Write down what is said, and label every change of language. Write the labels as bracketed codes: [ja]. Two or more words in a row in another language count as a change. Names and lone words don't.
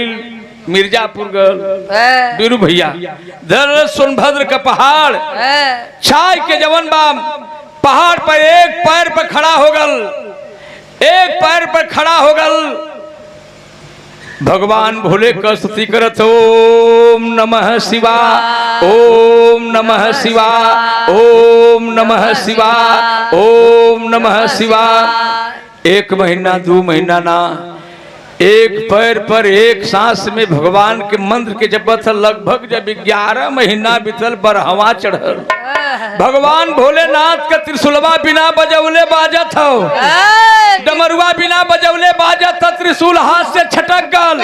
[bho] मिर्जापुर गल बीरू भैया धर सोनभद्र का पहाड़ छाय के जवन बाम पहाड़ पर एक पैर पर खड़ा हो गल, एक पैर पर खड़ा हो गल। भगवान भोले का स्तुति करत [sa] ओम नमः शिवाय, ओम नमः शिवाय, ओम नमः शिवाय, ओम नमः शिवाय। [bho] 1 महीना 2 महीना ना, एक पैर पर एक सांस में भगवान के मंत्र के जपत लगभग जब 11 महीना बीतल बरहवा चढ़ल। भगवान भोलेनाथ का त्रिशूलवा बिना बजौले बाजत हो, डमरुआ बिना बजौले बाजत, त्रिशूल हाथ से छटक गल।